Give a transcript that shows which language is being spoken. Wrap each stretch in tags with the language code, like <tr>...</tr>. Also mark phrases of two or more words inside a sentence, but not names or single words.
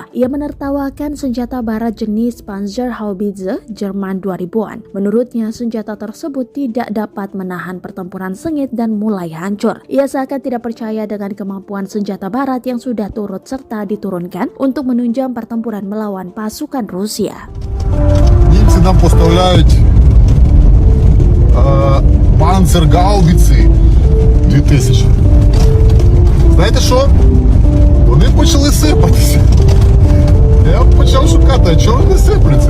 <id>Ia menertawakan senjata Barat jenis Panzerhaubitze Jerman 2000-an. Menurutnya, senjata tersebut tidak dapat menahan pertempuran sengit dan mulai hancur. Ia seakan tidak percaya dengan kemampuan senjata Barat yang sudah turut serta diturunkan untuk menunjang pertempuran melawan pasukan Rusia.</id> <uk>Німці нам поставляють Panzerгаубиці 2000. Знаєте що? Вони почали сипатися. Я почав шукати, а чого вони сипляться?</uk>